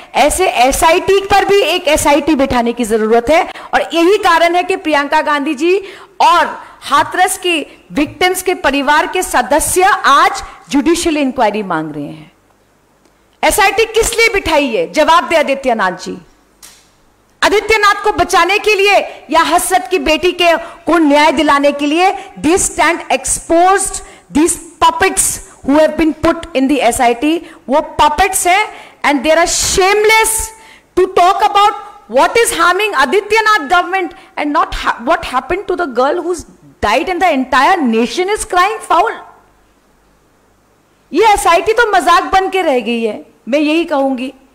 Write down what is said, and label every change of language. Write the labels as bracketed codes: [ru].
[hi] ऐसे एसआईटी पर भी एक एसआईटी बिठाने की जरूरत है और यही कारण है कि प्रियंका गांधी जी और हाथरस की विक्टिम्स के परिवार के सदस्य आज जुडिशियल इंक्वायरी मांग रहे हैं। एसआईटी किस लिए बिठाई है? जवाब दे आदित्यनाथ जी। आदित्यनाथ को बचाने के लिए या हसरत की बेटी को न्याय दिलाने के लिए? [en] they stand exposed, these puppets who have been put in the SIT, [hi] वो puppets हैं [en] and they are shameless to talk about what is harming Adityanath government and not what happened to the girl who's died and the entire nation is crying foul. [hi] ये SIT तो मजाक बन के रह गई है, मैं यही कहूंगी।